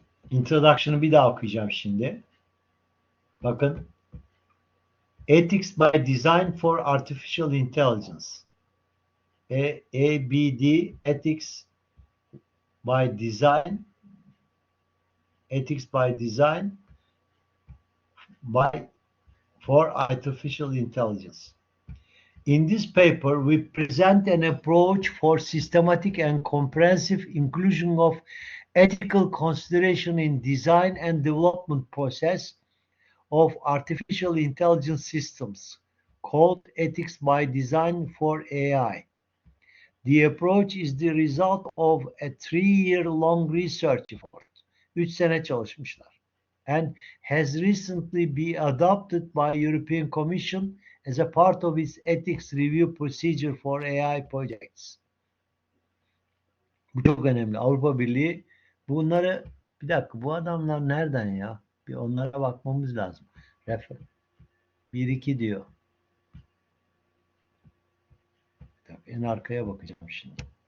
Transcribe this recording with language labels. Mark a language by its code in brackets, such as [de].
[tr] Introduction'ı bir daha okuyacağım şimdi. Bakın. [en] Ethics by Design for Artificial Intelligence. EBD, Ethics by Design, Ethics by Design for Artificial Intelligence. In this paper, we present an approach for systematic and comprehensive inclusion of ethical consideration in design and development process of artificial intelligence systems, called Ethics by Design for AI. The approach is the result of a 3-year-long research effort. [tr] 3 sene çalışmışlar. [en] And has recently been adopted by European Commission as a part of its ethics review procedure for AI projects. [tr] Bu çok önemli. Avrupa Birliği bunları bir dakika bu adamlar nereden ya? Bir onlara bakmamız lazım. Refer 1-2 diyor. En arkaya bakacağım şimdi.